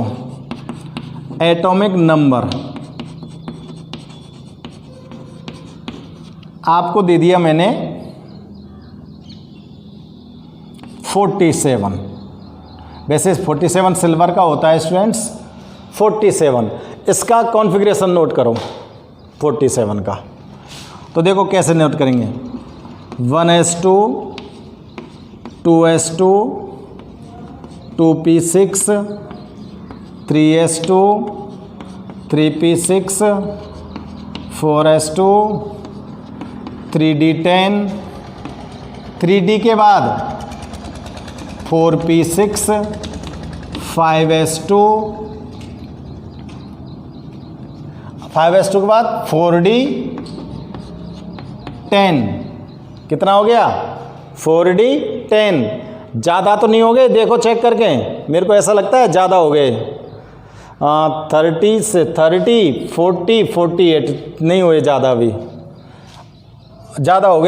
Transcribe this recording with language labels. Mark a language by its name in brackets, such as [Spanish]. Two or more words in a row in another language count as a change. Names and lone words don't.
[English] atomic number [Hindi] आपको दे दिया मैंने 47। वैसे 47 सिल्वर का होता है स्टूडेंट्स, 47। इसका कॉन्फ़िगरेशन नोट करो 47 का। तो देखो कैसे नोट करेंगे, 1s2, 2s2, 2p6, 3s2, 3p6, 4s2, 3d10, 3d के बाद 4p6, 5s2, 5s2 के बाद 4d10। कितना हो गया, 4d10। ज़्यादा तो नहीं हो गए, देखो चेक करके, मेरे को ऐसा लगता है ज़्यादा हो गए। 30 से 30, 40, 48 नहीं हुए ज़्यादा, अभी ज़्यादा हो गए।